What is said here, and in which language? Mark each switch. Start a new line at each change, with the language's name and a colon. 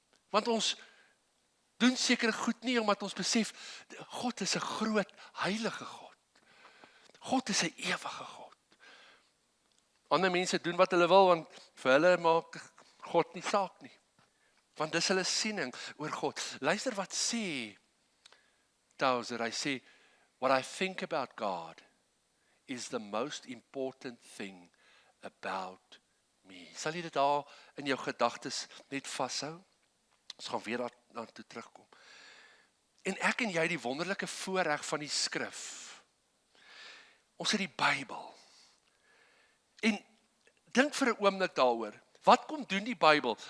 Afrikaans: Want ons doen sekere goed nie omdat ons besef God is 'n groot heilige God. God is 'n ewige God. Ander mense doen wat hulle wil want vir hulle maak God nie saak nie. Want dis hulle siening oor God. Luister wat sê Tozer, hy sê
English: what I think about God is the most important thing about me.
Afrikaans: Sal jy dit daar in jou gedagtes net vashou? Ons gaan weer daartoe terugkom. En ek en jy die wonderlike voorreg van die skrif. Ons het die Bybel. En dink vir 'n oomblik daaroor. Wat kom doen die Bybel?